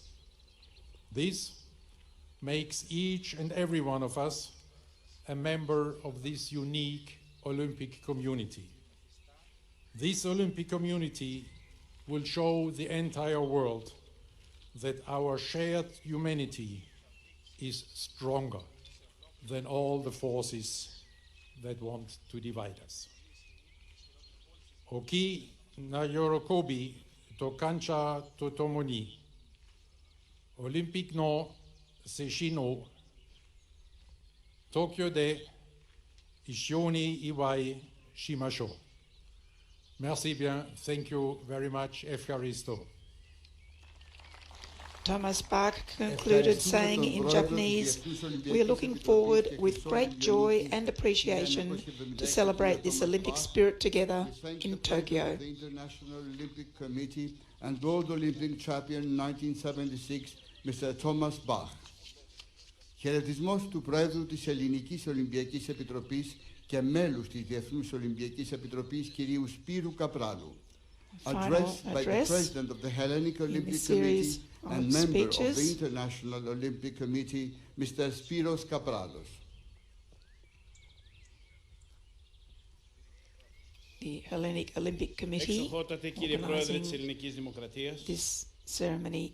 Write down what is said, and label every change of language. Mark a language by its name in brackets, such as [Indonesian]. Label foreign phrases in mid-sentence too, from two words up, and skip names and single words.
[English] This makes each and every one of us a member of this unique Olympic community. This Olympic community will show the entire world that our shared humanity is stronger than all the forces that want to divide us. [Japanese] 大きな喜びと感謝とともに、オリンピックの精神の, 東京で一緒に祝いましょう. [French] Merci bien, [English] thank you very much, Efkaristo. Thomas Bach concluded saying in Japanese, "We are looking forward with great joy and appreciation to celebrate this Olympic spirit together in Tokyo." The International Olympic Committee and World Olympic Champion 1976, Mr. Thomas Bach. [Greek] Χαιρετισμός του Πρόεδρου της Ελληνικής Ολυμπιακής Επιτροπής και μέλους της Διεθνούς Ολυμπιακής Επιτροπής, κυρίου Σπύρου Καπράλου. [English] Addressed by the President of the Hellenic Olympic Committee and member of the International Olympic Committee, Mr. Spiros Kapralos. The Hellenic Olympic Committee organizing this ceremony.